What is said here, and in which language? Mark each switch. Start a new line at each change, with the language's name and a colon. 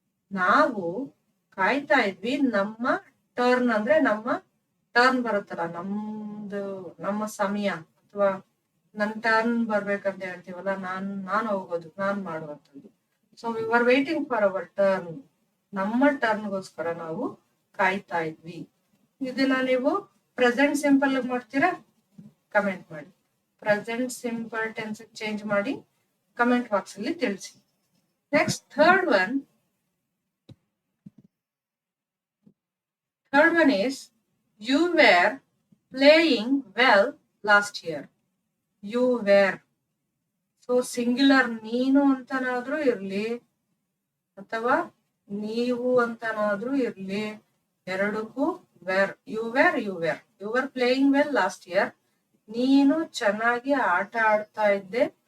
Kannada: ನಾವು ಕಾಯ್ತಾ ಇದ್ವಿ ನಮ್ಮ ಟರ್ನ್, ಅಂದ್ರೆ ನಮ್ಮ ಟರ್ನ್ ಬರುತ್ತಲ್ಲ, ನಮ್ಮ ಸಮಯ ಅಥವಾ ನನ್ ಟರ್ನ್ ಬರ್ಬೇಕಂತ ಹೇಳ್ತೀವಲ್ಲ, ನಾನು ಹೋಗೋದು, ನಾನ್ ಮಾಡುವಂಥದ್ದು.
English: so we are waiting for our turn,
Kannada: ನಮ್ಮ ಟರ್ನ್ಗೋಸ್ಕರ ನಾವು ಕಾಯ್ತಾ ಇದ್ವಿ. ಇದನ್ನ ನೀವು ಪ್ರೆಸೆಂಟ್ ಸಿಂಪಲ್ ಮಾಡ್ತೀರಾ? ಕಮೆಂಟ್ ಮಾಡಿ. ಪ್ರೆಸೆಂಟ್ ಸಿಂಪಲ್ ಟೆನ್ಸ್ ಚೇಂಜ್ ಮಾಡಿ ಕಮೆಂಟ್ ಬಾಕ್ಸ್ ಅಲ್ಲಿ ತಿಳಿಸಿ.
English: Next third one is you were playing well last year. You were,
Kannada: so singular ನೀನು ಅಂತನಾದ್ರೂ ಇರ್ಲಿ ಅಥವಾ ನೀವು ಅಂತನಾದ್ರೂ ಇರ್ಲಿ, ಎರಡಕ್ಕೂ wear.
English: You were playing well last year.
Kannada: ನೀನು ಚೆನ್ನಾಗಿ ಆಟ ಆಡ್ತಾ ಇದ್ದೆ.